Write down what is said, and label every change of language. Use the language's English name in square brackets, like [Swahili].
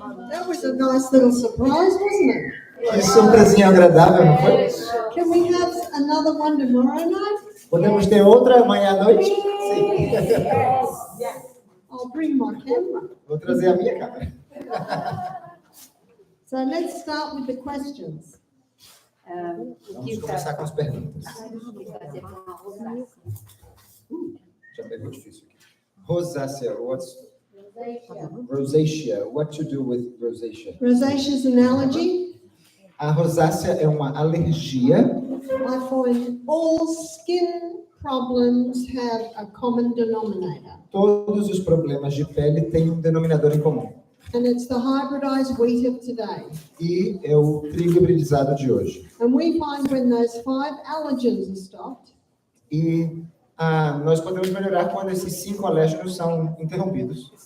[English] That was a nice little surprise, wasn't it? [Portuguese] Que surpresinha agradável, não foi? [English] Can we have another one tomorrow night? [Portuguese] Podemos ter outra amanhã à noite? Sim. [English] I'll bring my camera. [Portuguese] Vou trazer a minha câmera. [English] So let's start with the questions. [Portuguese] Vamos começar com as perguntas. Já pegou difícil aqui. Rosacea, rosacea. [English] What to do with rosacea? Rosacea is an allergy. [Portuguese] A rosácea é uma alergia. [English] I find all skin problems have a common denominator. [Portuguese] Todos os problemas de pele têm um denominador em comum. [English] And it's the hybridized wheat of today. [Portuguese] E é o trigo hibridizado de hoje. [English] And we find when those 5 allergens are stopped, [Portuguese] E nós podemos melhorar quando esses 5 alérgenos são interrompidos.